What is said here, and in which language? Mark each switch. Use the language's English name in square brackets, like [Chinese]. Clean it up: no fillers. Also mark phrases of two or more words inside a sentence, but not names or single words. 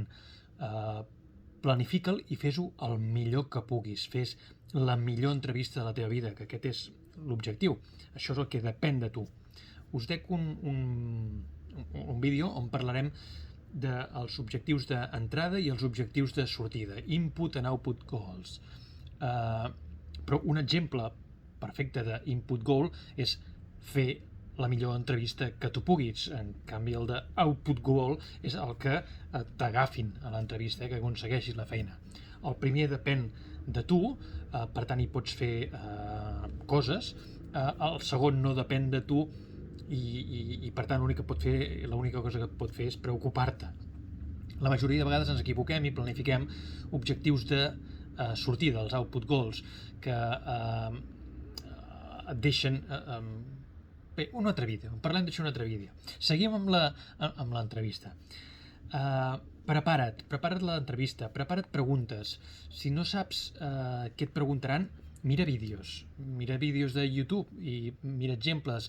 [Catalan] Planifica'l i fes-ho el millor que puguis. Fes la millor entrevista de la teva vida, que aquest és l'objectiu. Això és el que depèn de tu. Us dec un vídeo on parlarem dels objectius d'entrada i els objectius de sortida. [English] Input and output goals. [Catalan] Però un exemple perfecte d' [English] input goal [Catalan] és fer la millor entrevista que tu puguis. En canvi, el d' [English] output goal [Catalan] és el que t'agafin a l'entrevista, que aconsegueixis la feina. El primer depèn de tu, per tant hi pots fer coses. El segon no depèn de tu i per tant l'única cosa que pot fer és preocupar-te. La majoria de vegades ens equivoquem i planifiquem objectius de sortida, els [English] output goals, [Catalan] que et deixen... Bé, un altre vídeo, parlem d'això un altre vídeo. Seguim amb l'entrevista. Prepara't l'entrevista, prepara't preguntes. Si no saps què et preguntaran, mira vídeos de YouTube i mira exemples.